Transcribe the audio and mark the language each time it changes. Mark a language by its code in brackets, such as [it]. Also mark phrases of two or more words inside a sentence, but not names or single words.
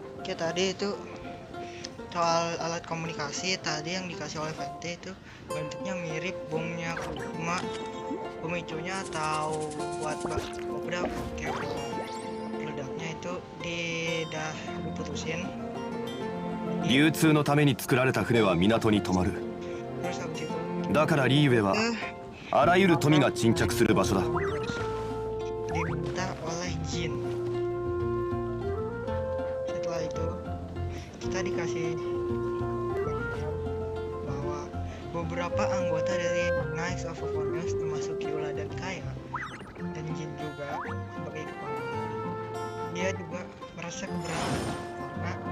[id] Oke, tadi itu soal alat komunikasi tadi yang dikasih oleh Fatty itu bentuknya mirip bomnya Kuma, pemicunya atau buat udah kayak meledaknya itu diputusin. [ja] 流通のために作られた船は港に止まる。 [id] Terus habis itu [ja] だからリーウェはあらゆる富が沈着する場所だ。 [id] diminta oleh Jin. Setelah itu kita dikasih bahwa beberapa anggota dari Knights of Avernus termasuk Kyola dan Kaya dan Jin juga sebagai kepala, dia juga merasa keberatan karena